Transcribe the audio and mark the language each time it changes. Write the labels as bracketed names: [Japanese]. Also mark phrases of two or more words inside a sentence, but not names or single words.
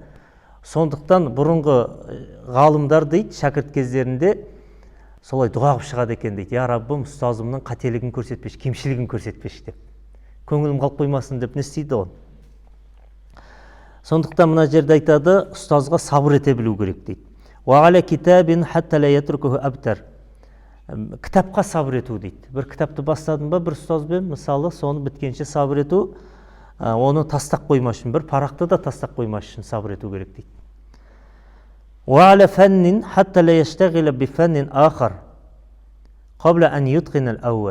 [Kazakh] Сондықтан бұрынғы ғалымдар дейді, шәкірт кездерінде солай дұға қылып шығады екен дейді. Я Раббым, ұстазымның қателігін көрсетпеш, кемшілігін көрсетпеш деп. Көңілім қалып қоймасын деп не істейді ол. Сондықтан мына жерде айтады, ұстазға сабыр ете білу керек дейді. [Arabic] وعلى كتاب حتى لا يتركه أبتر. [Kazakh] Кітапқа сабыр ету дейді. Бір кітапты бастадың ба, бір ұстазбен, мысалы, соны біткенше сабыр ету, оны тастақ қоймас үшін, бір парақты да тастақ қоймас үшін сабыр ету керек дейді. [Arabic] وعلى فن حتى لا يشتغل بفن آخر قبل أن يتقن الأول.